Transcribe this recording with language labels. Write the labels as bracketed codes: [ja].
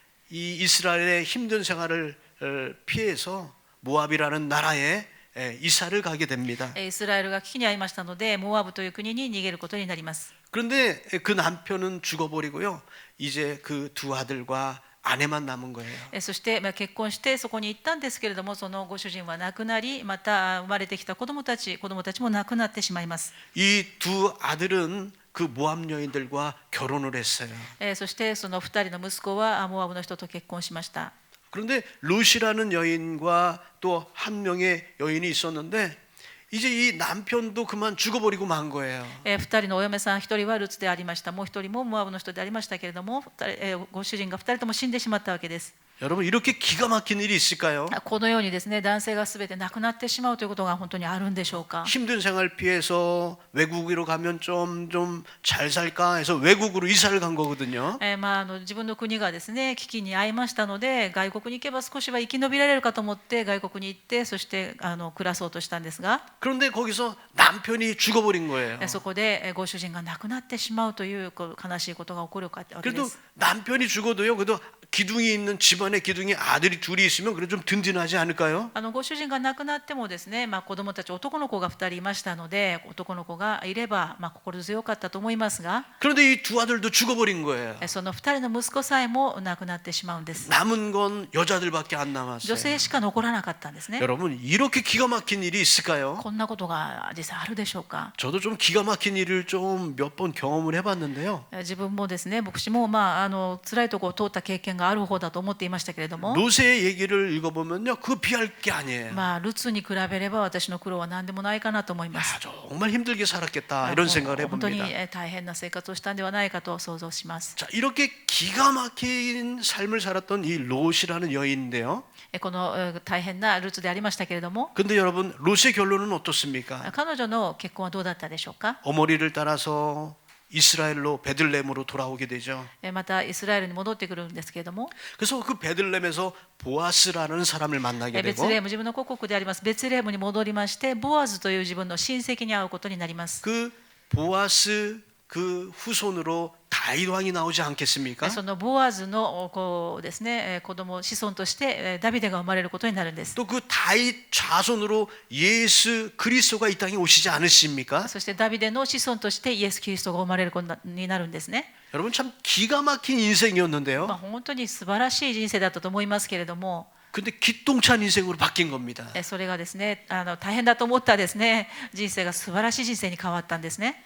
[ko] 이 이스라엘의 힘든 생활을 피해서 모압이라는 나라에 이사를 가게 됩니다. [ja] イスラエルが危機に遭いましたので、モアブという国に逃げることになります。 [ko] 그런데 그 남편은 죽어버리고요. 이제 그 두 아들과 아내만 남은 거예요. [ja] そして結婚してそこに行ったんですけれども、そのご主人は亡くなり、また生まれてきた子供たちも亡くなってしまいます。 [ko] 이 두 아들은 그 모압 여인들과 결혼을 했어요. [ja] そしてその2人の息子はモアブの人と結婚しました。 [ko] 그런데 룻이라는 여인과 또 한 명의 여인이 있었는데 이제 이 남편도 그만 죽어버리고 만 거예요. [ja] 2人のお嫁さん、1人はルツでありました。もう1人もモアブの人でありましたけれども、ご主人が2人とも死んでしまったわけです。 [ko] 여러분 이렇게 기가 막힌 일이 있을까요? [ja] このようにですね、男性が全て亡くなってしまうということが本当にあるんでしょうか。 [ko] 힘든 생활 피해서 외국으로 가면 좀 잘 살까 해서 외국으로 이사를 간 거거든요. [ja] 自分の国がですね危機に遭いましたので、外国に行けば少しは生き延びられるかと思って外国に行って、そして暮らそうとしたんですが、 [ko] 그런데 거기서 남편이 죽어버린 거예요. [ja] そこでご主人が亡くなってしまうという悲しいことが起こるわけで [ko] 그래도 [ja] す。 [ko] 남편이 죽어도요. 그래도 기둥이 있는 집안에 기둥이 아들이 둘이 있으면 그래 좀 든든하지 않을까요? [ja] ご主人が亡くなってもですね、子供たち男の子が2人いましたので、男の子がいれば心強かったと思いますが、 [ko] 그런데 이 두 아들도 죽어버린 거예요. [ja] その2人の息子さえも亡くなってしまうんです。 [ko] 남은 건 여자들밖에 안 [ja] 女 [ko] 남았어요. [ja] 性しか残らなかったんですね。 [ko] 여러분 이렇게 기가 막힌 일이 있을까요? [ja] こんなことが実際あるでしょうか。 [ko] 저도 좀 기가 막힌 일을 좀 몇 번 경험을 해봤는데요. [ja] 自分もですね、牧師も辛いところを通った経験がある方だと思っていましたけれども、 [ko] 롯의 얘기를 읽어보면요, 그거 비할 게 아니에요. [ja] ルツに比べれば私の苦労は何でもないかなと思います。 [ko] 정말 힘들게 살았겠다 이런 생각을 [ja] 本当に [ko] 해봅니다. [ja] 大変な生活をしたんではないかと想像します。 [ko] 자, 이렇게 기가 막힌 삶을 살았던 이 롯이라는 여인인데요. [ja] この大変なルツでありましたけれども、 [ko] 근데 여러분 롯의 결론은 어떻습니까? [ja] 彼女の結婚はどうだったでしょうか。 [ko] 어머니를 따라서 이스라엘로 베들레헴으로 돌아오게 되죠. [ja] またイスラエルに戻ってくるんですけれども、 [ko] 그래서 그 베들레헴에서 보아스라는 사람을 만나게 [ja] ベ [ko] 되고 [ja] ツレヘム、自分の故国でありますベツレヘムに戻りまして、ボアズという自分の親戚に会うことになります。 [ko] 그 보아스 그 후손으로 다윗 왕이 나오지 않겠습니까? [ja] そのボアズのですね、子供子孫としてダビデが生まれることになるんです。 [ko] 또 그 다윗 자손으로 예수 그리스도가 이 땅에 오시지 않으십니까? [ja] そしてダビデの子孫としてイエス・キリストが生まれることになるんですね。 [ko] 여러분 참 기가 막힌 인생이었는데요. [ja] 本当に素晴らしい人生だったと思いますけれども、 [ko] 근데 기똥찬 인생으로 바뀐 겁니다. [ja] それがですね、大変だと思ったですね、人生が素晴らしい人生に変わったんですね。